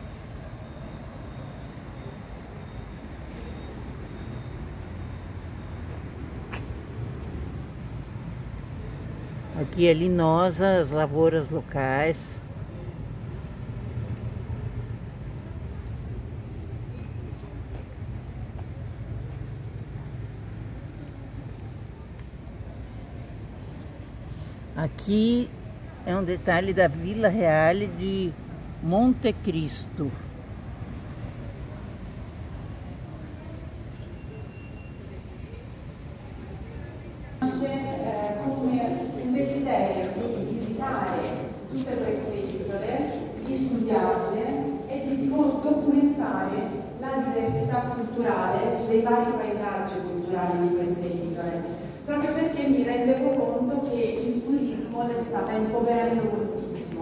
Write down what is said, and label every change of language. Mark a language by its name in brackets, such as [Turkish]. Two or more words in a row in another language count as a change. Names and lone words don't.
[Portuguese] Aqui é Linosa, as lavouras locais. Aqui é um detalhe da Vila Reale de Monte Cristo. [Italian] Come un desiderio di visitare tutte queste isole, di studiarle e di documentare la diversità culturale dei vari paesaggi culturali di queste isole, proprio perché mi rendevo conto che il turismo le stava impoverendo moltissimo.